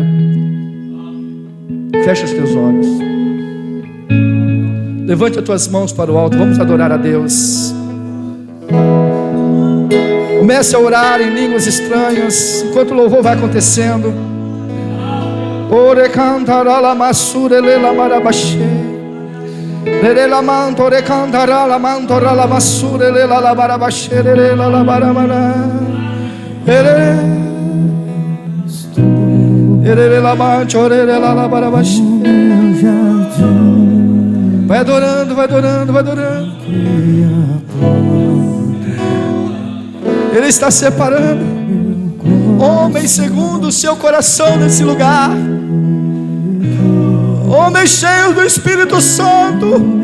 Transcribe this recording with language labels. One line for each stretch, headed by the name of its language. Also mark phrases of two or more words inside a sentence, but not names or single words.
Portuguese: Fecha os teus olhos. Levante as tuas mãos para o alto. Vamos adorar a Deus. Comece a orar em línguas estranhas enquanto o louvor vai acontecendo. Ore cantará la masura lela marabaxê. Lela mantore cantará la mantora la masura lela la marabaxê lela la maramana. Ela mantore lela la marabaxê. Vai adorando, vai adorando, vai adorando. Ele está separando homens segundo o seu coração nesse lugar. Homens cheios do Espírito Santo.